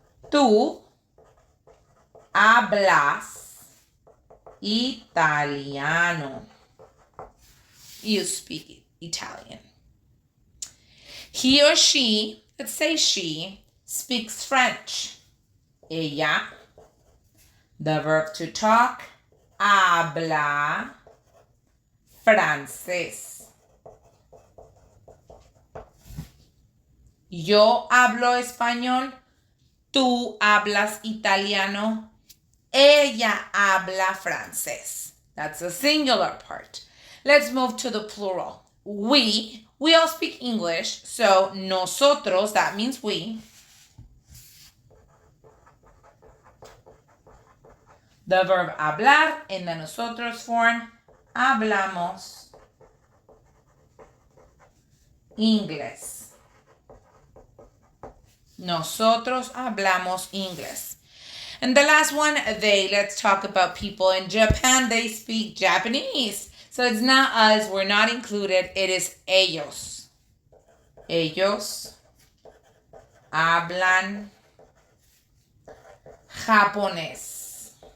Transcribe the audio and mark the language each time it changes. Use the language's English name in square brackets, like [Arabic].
[Spanish] Tú hablas Italiano. [English] You speak Italian. He or she, let's say she, speaks French. [Spanish] Ella. [English] The verb to talk, [Spanish] habla francés. Yo hablo español. Tú hablas italiano. Ella habla francés. [English] That's the singular part. Let's move to the plural. We all speak English. So nosotros, that means we. The verb hablar in the nosotros form, [Spanish] hablamos inglés. Nosotros hablamos inglés. [English] And the last one, they. Let's talk about people in Japan. They speak Japanese. So it's not us. We're not included. It is [Spanish] ellos. Ellos hablan japonés.